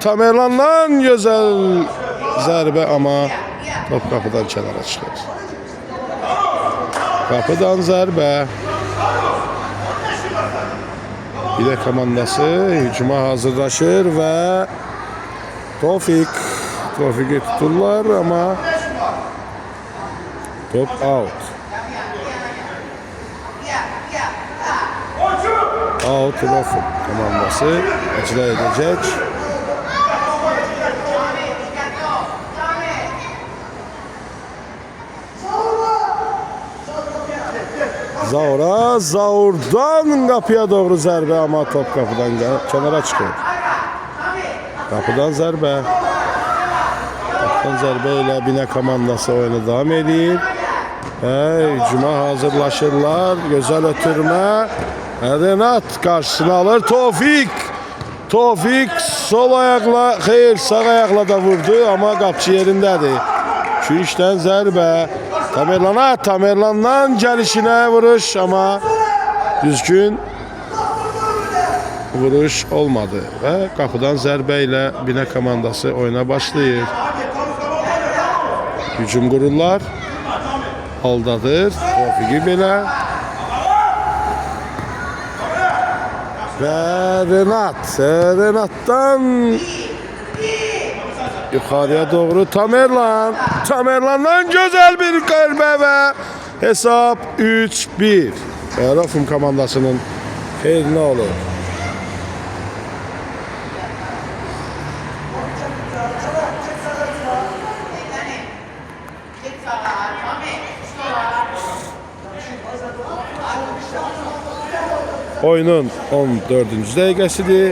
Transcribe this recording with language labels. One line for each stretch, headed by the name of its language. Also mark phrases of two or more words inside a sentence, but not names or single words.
Azerbaijani: Tamerlan'dan güzel zərbə ama top kapıdan kənara çıxır. Kapıdan zərbə. Binə komandası hücuma hazırlaşır ve Tevfik'i tuturlar ama top out.
Turkish: Out Rafım komandası icra edecek. Zaur'dan kapıya doğru zərbə ama top kapıdan kenara çıkıyor.
Azerbaijani: Kapıdan zərbə. Kapıdan zərbə ilə Binə komandası oyunu devam edir. Hücuma hazırlaşırlar. Gözəl ötürmə.
Turkish: Renat karşısına alır. Tevfik sol ayakla, hayır sağ ayakla da vurdu ama
Azerbaijani: kapçı yerindədir. Küşdən zərbə. Tamerlan'dan gəlişinə vuruş ama düzgün vuruş olmadı ve kapıdan zərbə ilə Binə komandası oyuna başlayır. Hücum qururlar. Aldadır. Tevfik'i belə.
Turkish: Ve Renat'tan yukarıya doğru Tamerlan'dan güzel bir qəlbə ve hesap 3-1.
Azerbaijani: Rafım komandasının xeyrinə olur. Oyunun 14. dəqiqəsidir.